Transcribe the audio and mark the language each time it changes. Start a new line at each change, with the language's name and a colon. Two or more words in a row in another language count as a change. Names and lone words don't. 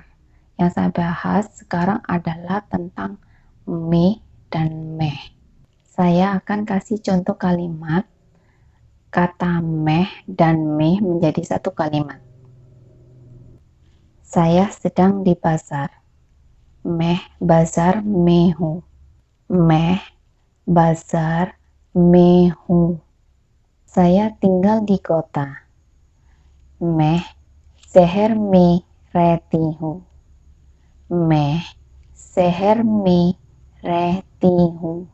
Indonesian: Yang saya bahas sekarang adalah tentang mi dan meh. Saya akan kasih contoh kalimat kata meh dan meh menjadi satu kalimat. Saya sedang di pasar.
Hindi: मैं बाज़ार में हूँ. मैं bazar में हूँ.
Indonesian: Saya tinggal di kota.
Hindi: मैं शहर में रहती हूँ. मैं शहर में रहती हूँ.